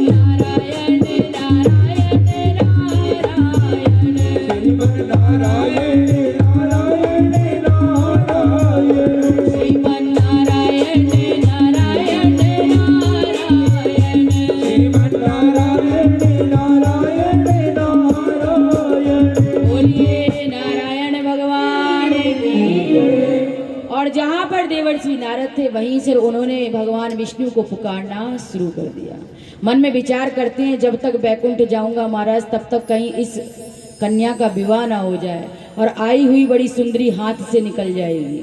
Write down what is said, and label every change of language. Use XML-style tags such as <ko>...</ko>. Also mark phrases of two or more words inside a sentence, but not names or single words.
<hi>नारायण नारायण नारायण, श्रीमन नारायण नारायण नारायण, श्रीमन नारायण नारायण नारायण, श्रीमन नारायण नारायण नारायण, बोलिए नारायण भगवान की। और जहाँ पर देवर्षि नारद थे वहीं से उन्होंने भगवान विष्णु को पुकारना शुरू कर दिया। मन में विचार करते हैं, जब तक बैकुंठ जाऊंगा महाराज तब तक कहीं इस कन्या का विवाह ना हो जाए और आई हुई बड़ी सुंदरी हाथ से निकल जाएगी।</hi>